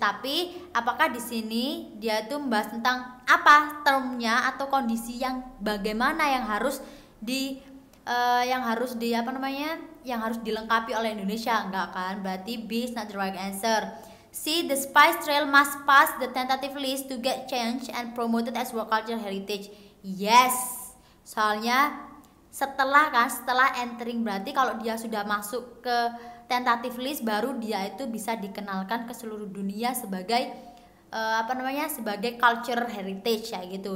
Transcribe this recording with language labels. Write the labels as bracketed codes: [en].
[id] Tapi apakah di sini dia itu membahas tentang apa termnya atau kondisi yang bagaimana yang harus dilengkapi oleh Indonesia? Enggak kan? Berarti [en] B is not the right answer. C. The Spice Trail must pass the tentative list to get changed and promoted as World Cultural Heritage. [id] Yes, soalnya setelah entering, berarti kalau dia sudah masuk ke tentative list baru dia itu bisa dikenalkan ke seluruh dunia sebagai sebagai culture heritage kayak gitu.